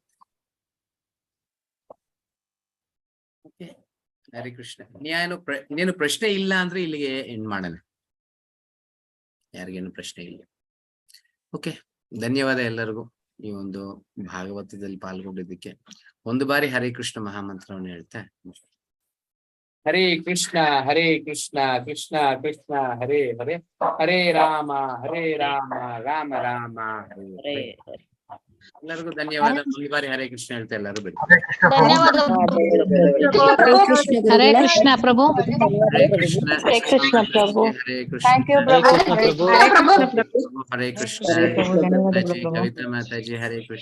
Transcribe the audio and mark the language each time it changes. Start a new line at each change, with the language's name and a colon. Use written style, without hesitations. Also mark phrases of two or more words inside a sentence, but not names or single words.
Kannada: ಓಕೆ, ಹರೇ ಕೃಷ್ಣ. ಇನ್ನೇನು ಪ್ರಶ್ನೆ ಇಲ್ಲ ಅಂದ್ರೆ ಇಲ್ಲಿಗೆ ಎಂಡ್ ಮಾಡೋಣ. ಯಾರಿಗೇನು ಪ್ರಶ್ನೆ ಇಲ್ಲ. ಓಕೆ, ಧನ್ಯವಾದ ಎಲ್ಲರಿಗೂ ಈ ಒಂದು ಭಾಗವತದಲ್ಲಿ ಪಾಲ್ಗೊಂಡಿದ್ದಕ್ಕೆ. ಒಂದು ಬಾರಿ ಹರೇ ಕೃಷ್ಣ ಮಹಾಮಂತ್ರವನ್ನು ಹೇಳ್ತಾ,
Sanskrit: ಹರೇ ಕೃಷ್ಣ ಕೃಷ್ಣ ಕೃಷ್ಣ ಹರೇ ಹರೇ, ಹರೇ ರಾಮ ರಾಮ ರಾಮ ಹರೇ ಹರೇ.
Kannada: ಎಲ್ಲರಿಗೂ ಧನ್ಯವಾದ. ಒಂದು ಬಾರಿ ಹರೇ ಕೃಷ್ಣ ಹೇಳ್ತಾ ಎಲ್ಲರೂ ಬಿಡಿ. ಧನ್ಯವಾದ. ಹರೇ ಕೃಷ್ಣ ಪ್ರಭು. ಹರೇ ಕೃಷ್ಣ ಪ್ರಭು. ಹರೇ ಕೃಷ್ಣ. ಹರೇ ಕೃಷ್ಣ. ಕವಿತಾ ಮಾತಾಜಿ ಹರೇ ಕೃಷ್ಣ.